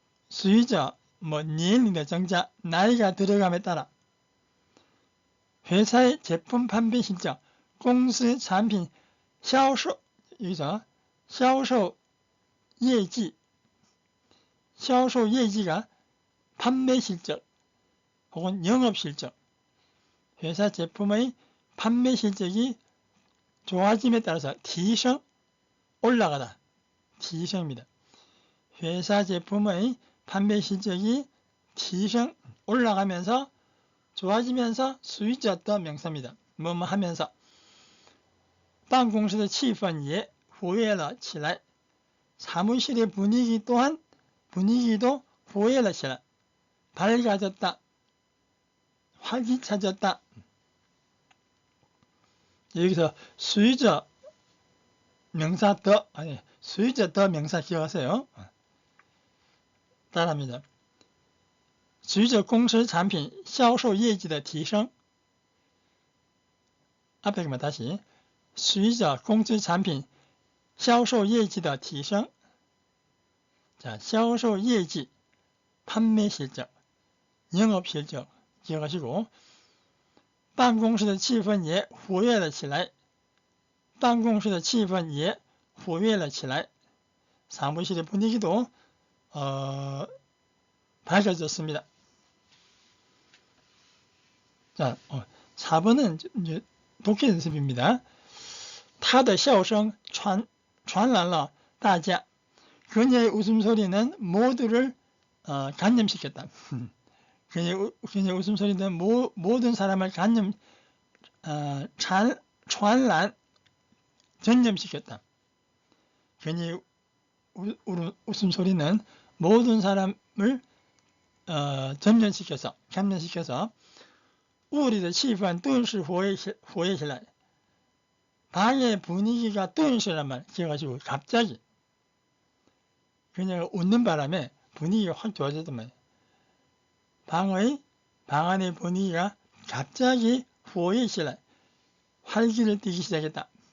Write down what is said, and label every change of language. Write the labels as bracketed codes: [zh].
[zh] 随着年龄的增加 [ko] 나이가 들어감에 따라 회사의 제품 판매 실적 [zh] 公司产品销售 [ko] 여기서 销售业绩 销售业绩가 판매 실적 혹은 영업 실적 회사 제품의 판매 실적이 좋아짐에 따라서 提升 올라가다 提升입니다. 회사 제품의 판매 실적이 提升 올라가면서 좋아지면서 随着的 명사입니다. 뭐뭐 하면서 [zh] 办公室的气氛也活跃了起来 [ko] 사무실의 분위기 또한 분위기도 活跃了起来 밝아졌다 활기차졌다. 여기서 随着 명사 더 아니 随着더 명사 기억하세요. 따라합니다. [zh] 随着公司产品销售业绩的提升 [ko] 앞에 그만 다시 [zh] 随着公司产品销售业绩的提升 [ko] 자, 销售业绩 판매 실적 영업 실적 기억하시고 [zh] 办公室的气氛也活跃了起来办公室的气氛也活跃了起来 [ko] 사무실의 분위기도 밝아졌습니다. 자, 4번은 이제 독해 연습입니다. [zh] 他的笑声传染了大家. [ko] 그녀의 웃음소리는 모두를 감염시켰다. 그녀의 웃음소리는 모든 사람을 전염시켰다. 그녀의 웃음소리는 모든 사람을 감염시켜서 [zh] 屋里的气氛顿时活跃起来. [ko] 방의 분위기가 顿时란 말 기억하시고 갑자기 그녀가 웃는 바람에 분위기가 확 좋아졌단 말이에요. 방 안의 분위기가 갑자기 [zh] 活跃起来 [ko] 활기를 띠기 시작했다.